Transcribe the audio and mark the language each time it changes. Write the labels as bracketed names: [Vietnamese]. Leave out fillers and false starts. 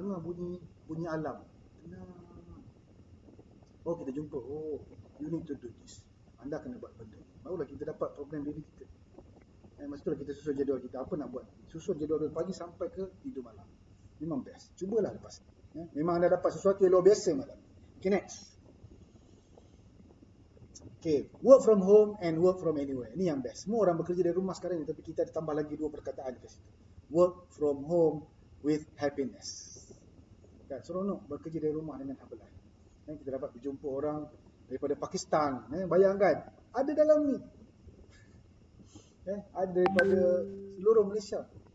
[Malay] Dengar bunyi alam. Tenang. Oh, kita jumpa. [English] Oh, you need to do this. [Malay] Anda kena buat benda. Barulah kita dapat program diri kita. Masa itulah kita susun jadual kita. Apa nak buat? Susun jadual dari pagi sampai ke tidur malam. Memang best. Cubalah lepas. Memang anda dapat sesuatu yang luar biasa malam. [English] Okay, next. Okay, work from home and work from anywhere. [Malay] Ini yang best. Semua orang bekerja dari rumah sekarang ni, tapi kita ada tambah lagi 2 perkataan kat situ. [English] Work from home with happiness. [Malay] Kan, seronok bekerja dari rumah dengan happiness. Kita dapat berjumpa orang daripada Pakistan. Bayangkan, ada dalam ni. Ada daripada seluruh Malaysia.